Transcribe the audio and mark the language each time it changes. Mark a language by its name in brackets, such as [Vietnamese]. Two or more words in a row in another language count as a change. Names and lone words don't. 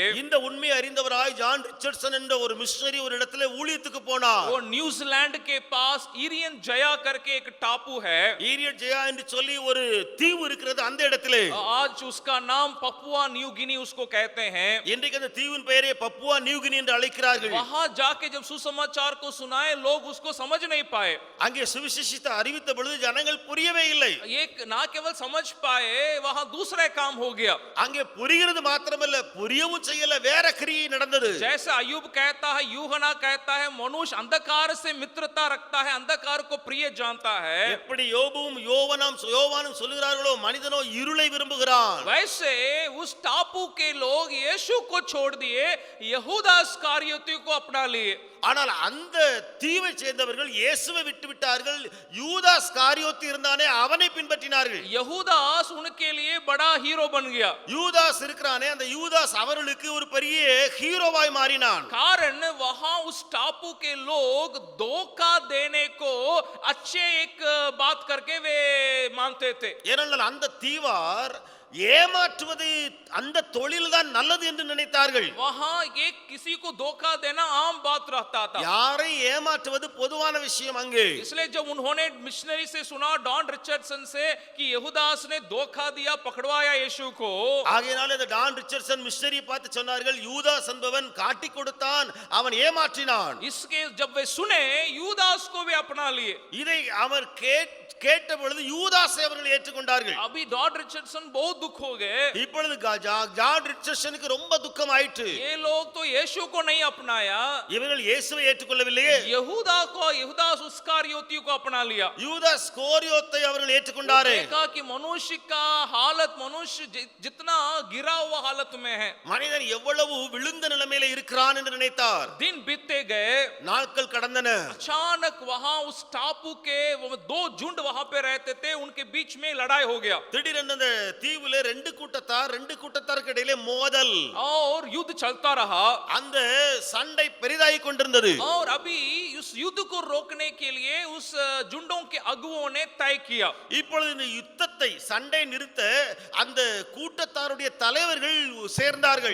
[Tamil] இந்த உண்மையை அறிந்தவராய் ஜான் ரிச்சர்ட்சன் என்ற ஒரு மிஷனரி ஒரு இடத்துல ஊழியத்துக்கு போனார்। [Hindi] वो न्यूजीलैंड के पास ईरियन जया करके एक टापू है, [Tamil] ஈரியட் ஜெயா என்று சொல்லி ஒரு தீவு இருக்கிறது அந்த இடத்திலே। [Hindi] आज उसका नाम पपुआ न्यू गिनी उसको कहते हैं। [Tamil] இன்றைக்கு அந்த தீவின் பெயரை பப்புவா நியூ கினி என்று அழைக்கிறார்கள்। [Hindi] वहां जाके जब सुसमाचार को सुनाए लोग उसको समझ नहीं पाए। [Tamil] அங்கே சுவிசேஷத்தை அறிவித்த பொழுது ஜனங்கள் புரியவே இல்லை। [Hindi] एक ना केवल समझ पाए वहां दूसरा काम हो गया। [Tamil] அங்கே புரிகிறது மாத்திரமல்ல புரியவும் செய்யல வேற கிரியை நடந்தது। [Hindi] जैसे अय्यूब कहता है, यूहन्ना कहता है मनुष्य अंधकार से मित्रता रखता है, अंधकार को प्रिय जानता है। [Tamil] எப்படி யோபுவும் யோவானும் சொல்கிறார்களோ மனிதனோ இருளை விரும்புகிறான்। [Hindi] वैसे उस टापू के लोग यीशु को छोड़ दिए, यहूदा इस्करियोती को अपना लिए। [Tamil] ஆனால் அந்த தீவை சேர்ந்தவர்கள் இயேசுவை விட்டு விட்டார்கள்। யூதாஸ் காரியோத்து இருந்தானே அவனை பின்பற்றினார்கள்। [Hindi] यहूदास उनके लिए बड़ा हीरो बन गया। [Tamil] யூதாஸ் இருக்கிறானே அந்த யூதாஸ் அவர்களுக்கு ஒரு பெரிய ஹீரோவாய் மாறினான்। [Hindi] कारण वहां उस टापू के लोग धोखा देने को अच्छे एक बात करके वे मानते थे। [Tamil] ஏனென்றால் அந்த தீவார் ஏமாற்றுவது அந்த தொழில் தான் நல்லது என்று நினைத்தார்கள்। [Hindi] वहां एक किसी को धोखा देना आम बात रहता था। [Tamil] யாரை ஏமாற்றுவது பொதுவான விஷயம் அங்கே। [Hindi] इसलिए जब उन्होंने मिशनरी से सुना डॉन रिचर्डसन से कि यहूदास ने धोखा दिया, पकड़वाया यीशु को, [Tamil] ஆகையால் இந்த டான் ரிச்சர்ட்சன் மிஷனரி பார்த்து சொன்னார்கள் யூதாஸ் என்பவன் காட்டி கொடுத்தான் அவன் ஏமாற்றினான்। [Hindi] इसके जब वे सुने यूदास को भी अपना लिए। [Tamil] இதை அவர் கேட்ட பொழுது யூதாஸை அவர்கள் ஏற்றுக்கொண்டார்கள்। [Hindi] अभी डॉन रिचर्डसन बहुत दुख हो गए। [Tamil] இப்பொழுது ஜான் ரிச்சர்ட்சனுக்கு ரொம்ப துக்கம் ஆயிற்று। [Hindi] ये लोग तो यीशु को नहीं अपनाया, [Tamil] இவர்கள் இயேசுவை ஏற்றுக்கொள்ளவில்லையே, [Hindi] यहूदा इस्करियोती को अपना लिया। [Tamil] யூதாஸ் ஸ்காரியோத்தை அவர்கள் ஏற்றுக்கொண்டாரே। [Hindi] देखा कि मनुष्य का हालत, मनुष्य जितना गिरा हुआ हालत में है, [Tamil] மனிதன் எவ்வளவு விழுந்த நிலைமையில இருக்கிறான் என்று நினைத்தார்। [Hindi] दिन बीतते गए, [Tamil] நாட்கள் கடந்தன। [Hindi] अचानक वहां उस टापू के 2 झुंड वहां पे रहते थे, उनके बीच में लड़ाई हो गया। [Tamil] திடீரென்று அந்த தீவுல ரெண்டு கூட்டத்தாருக்கு இடையிலே மோதல் [Hindi] और युद्ध चलता रहा। [Tamil] அந்த சண்டை பெரிதாகிக் கொண்டிருந்தது। [Hindi] और अभी उस युद्ध को रोकने के लिए उस झुंडों के अगुओं ने तय किया। [Tamil] இப்பொழுது இந்த யுத்தத்தை சண்டை நிறுத்த அந்த கூட்டத்தாருடைய தலைவர்கள் சேர்ந்தார்கள்.